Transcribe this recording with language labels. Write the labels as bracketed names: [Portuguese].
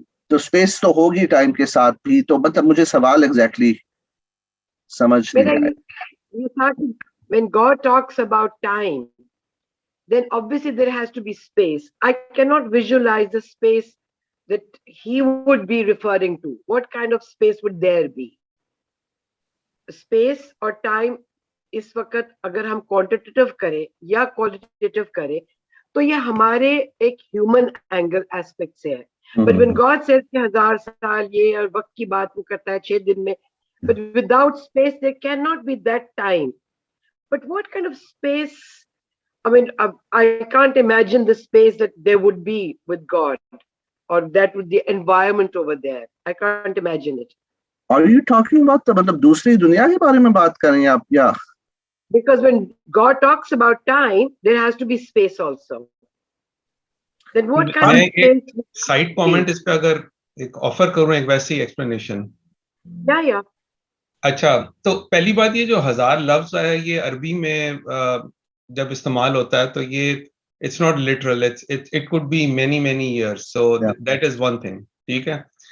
[Hindi] तो स्पेस तो होगी टाइम के साथ भी. तो मतलब मुझे सवाल एग्जैक्टली समझ नहीं आया. [English] When God talks about time, then obviously there has to be space. I cannot visualize the space that he would be referring to. What kind of space would there be? [Hindi] Space or time इस वक्त अगर हम quantitative करें या qualitative करें तो ये हमारे एक ह्यूमन एंगल एस्पेक्ट से है. [English] But when God says कि 1000 साल ये और वक्त की बात वो करता है 6 दिन में, but without space there can not be that time. But what kind of space, I mean, I can't imagine the space that there would be with God, or that would the environment over there. I can't imagine it. [Hindi] Are you talking about the मतलब दूसरी दुनिया के बारे में बात कर रहे हैं आप या? [English] Because when God talks about time, there has to be space also. Then what kind of space? [Hindi] Side comment इस पे अगर एक ऑफर करूं एक वैसी एक्सप्लेनेशन. या अच्छा, तो पहली बात ये जो 1000 लफ्ज है ये अरबी में जब इस्तेमाल होता है तो ये it's not literal, it could be many years, so that is one thing. ठीक है.